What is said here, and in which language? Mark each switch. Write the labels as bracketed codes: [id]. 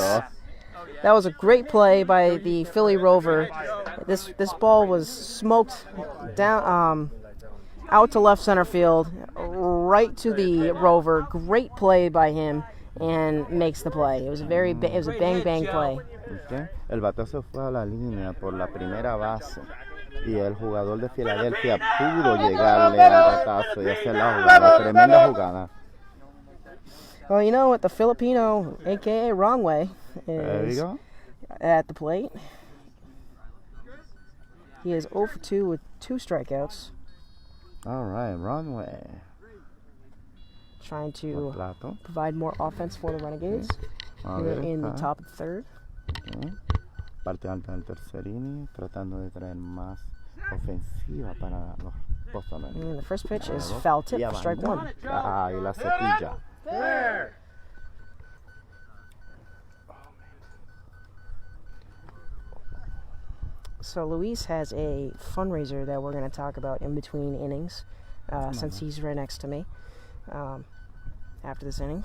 [en] go. That was a great play by the Philly Rover. This ball was smoked down out to left center field, right to the Rover. Great play by him, and makes the play. It was a bang play. Okay. [es] El batazo fue a la línea por la primera base y el jugador de Filadelfia pudo llegarle al batazo y hacer la jugada. Tremenda jugada. [en] Well, you know what? The Filipino, a.k.a. Wrong Way, There you is go. at the plate. He is 0 for 2 with 2 strikeouts. All right, runway. Trying to [es] Plato. [en] provide more offense for the Renegades. Here in the top of the third. Okay. [es] Parte alta del tercer inning, tratando de traer más ofensiva para los Boston Renegades. [en] And the first pitch is foul tip for strike 1. [es] Ah, y la cepilla. [en] There. So Luis has a fundraiser that we're going to talk about in between innings, since he's right next to me after this inning.